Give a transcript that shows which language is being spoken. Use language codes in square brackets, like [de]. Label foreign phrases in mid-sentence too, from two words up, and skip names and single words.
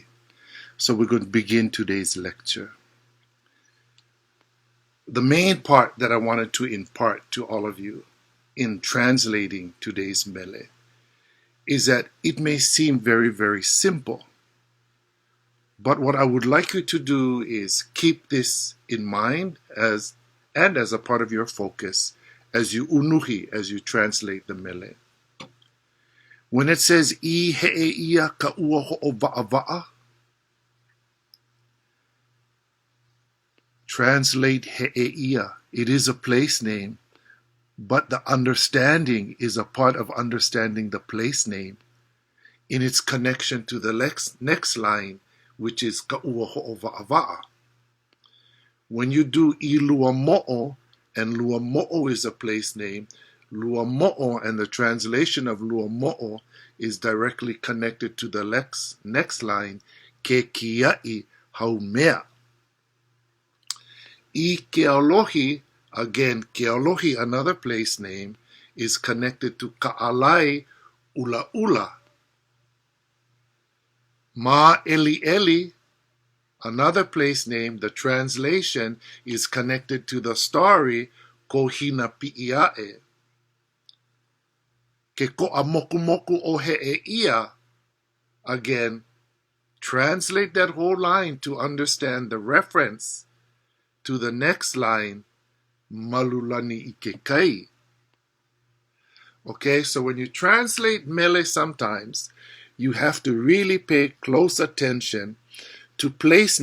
[en] So we're going to begin today's lecture. The main part that I wanted to impart to all of you in translating today's mele is that it may seem very, very simple. But what I would like you to do is keep this in mind as a part of your focus as you unuhi, as you translate the mele. When it says [haw] HeʻEʻIa ka'ua ho'owa'awa'a, [en] translate HeʻEʻIa. It is a place name, but the understanding is a part of understanding the place name in its connection to the next line, which is [haw] ka'ua ho'owa'awa'a. [en] When you do [haw] I lua mo'o, [en] and lua mo'o is a place name, lua mo'o and the translation of lua mo'o is directly connected to the next line, [haw] ke kia'i haumea. I Kealohi, [en] again, Kealohi, another place name, is connected to [haw] ka'alai ula ula. [en] MA'EʻIAʻI, another place name, the translation is connected to the story Kohina Pi'ia'e. [haw] Ke ko'a moku moku o HeʻEʻIa, [en] again, translate that whole line to understand the reference to the next line, [haw] Malulani Ikekai. [en] Okay, so when you translate mele sometimes, you have to really pay close attention to place